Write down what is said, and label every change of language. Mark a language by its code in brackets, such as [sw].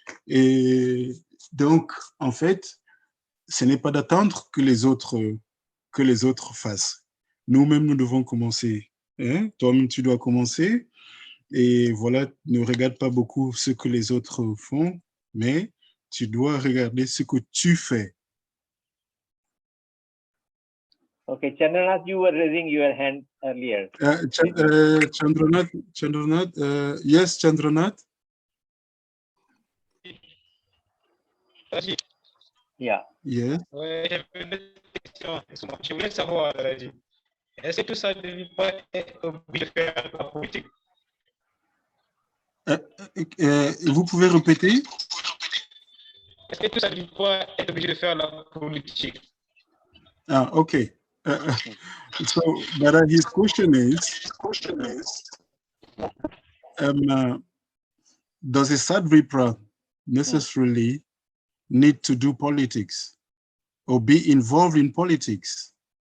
[fr] Et donc, en fait, ce n'est pas d'attendre que les autres fassent. Nous-mêmes, nous devons commencer. Hein? Toi-même, tu dois commencer. Et voilà, ne regarde pas beaucoup ce que les autres font, mais tu dois regarder ce que tu fais. [en] Okay, Chandranath, you were raising your hand earlier. Chandranath, yes, Chandranath? Yeah. Yes. [fr] Ouais, j'avais une question. Je voulais savoir, est-ce que tout ça ne devait pas être obligé de faire la politique? Vous pouvez répéter? Est-ce que tout ça ne devait pas être obligé de faire la politique? [en] Ah, okay. So, Dada, his question is, does a Sadvipra necessarily need to do politics or be involved in politics?